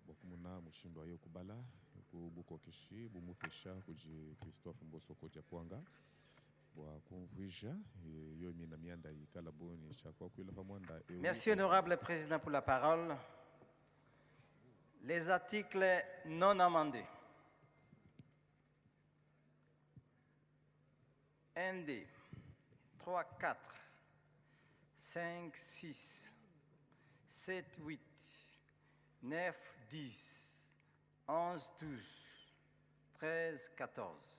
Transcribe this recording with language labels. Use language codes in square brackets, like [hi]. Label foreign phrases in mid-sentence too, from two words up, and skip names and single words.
[lu] bokumuna mushindo ayo kubala kubuko kishi bumutesha kuji Christophe Mbosoko Japwanga bwa kumvuija yomi na mianda ikala boni chakwa kuila pamwanda. [fr] Merci honorable président pour la parole. Les articles non amendés. 1D 3 4 5 6 7, 8, 9, 10, 11, 12, 13, 14,